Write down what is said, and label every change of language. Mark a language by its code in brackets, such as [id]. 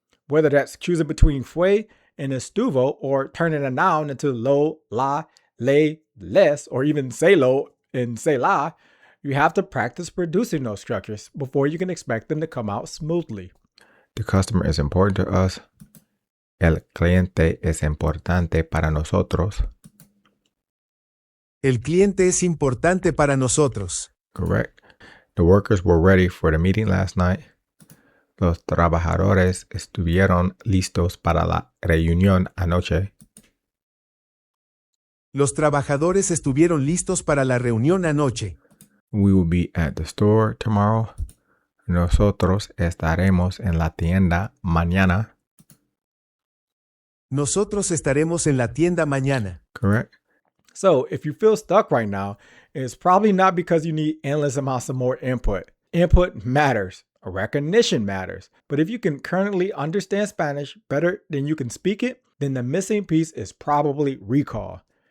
[en] Whether that's choosing between fue and estuvo, or turning a noun into lo, la, le, les, or even say lo and say la, you have to practice producing those structures before you can expect them to come out smoothly. The customer is important to us. [es] El cliente es importante para nosotros. El cliente es importante para nosotros. [en] Correct. The workers were ready for the meeting last night. [es] Los trabajadores estuvieron listos para la reunión anoche. Los trabajadores estuvieron listos para la reunión anoche. [en] We will be at the store tomorrow. [es] Nosotros estaremos en la tienda mañana. Nosotros estaremos en la tienda mañana. [en] Correct. So if you feel stuck right now, it's probably not because you need endless amounts of more input. Input matters. Recognition matters. But if you can currently understand Spanish better than you can speak it, then the missing piece is probably recall.